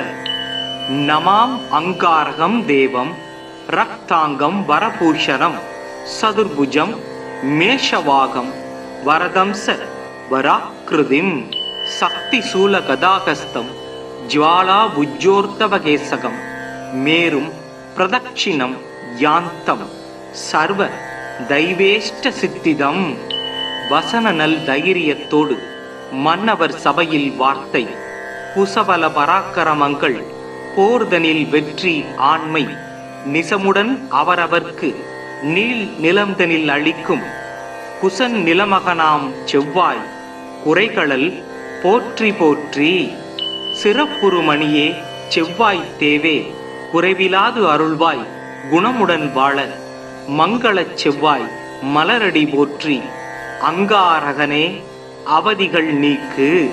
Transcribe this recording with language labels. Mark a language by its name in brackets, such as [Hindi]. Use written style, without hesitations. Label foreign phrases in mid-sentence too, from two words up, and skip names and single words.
[Sanskrit] नमाम अंगारकं देवं रक्तांगं वरभूषणं सदुर्भुजं मेषवागं वरदं स वराकृतिं शक्तिशूलगदाहस्तं ज्वालाभुजोर्तवकेशकं मेरुं प्रदक्षिणं यान्तं सर्व दैवेष्टसिद्धिदं [Tamil] வசன நல் தைரியத்தோடு மன்னவர் சபையில் வார்த்தை குசபல பராக்கிரமங்கள் போர்தனில் வெற்றி ஆண்மை நிசமுடன் அவரவர்க்கு நீள் நிலம்தனில் அளிக்கும் குசன் நிலமகனாம் செவ்வாய் குறைகளல் போற்றி போற்றி சிறப்புறுமணியே செவ்வாய் தேவே குறைவிலாது அருள்வாய் குணமுடன் வாழ மங்களச் செவ்வாய் மலரடி போற்றி அங்காரகனே அவதிகள் நீக்கு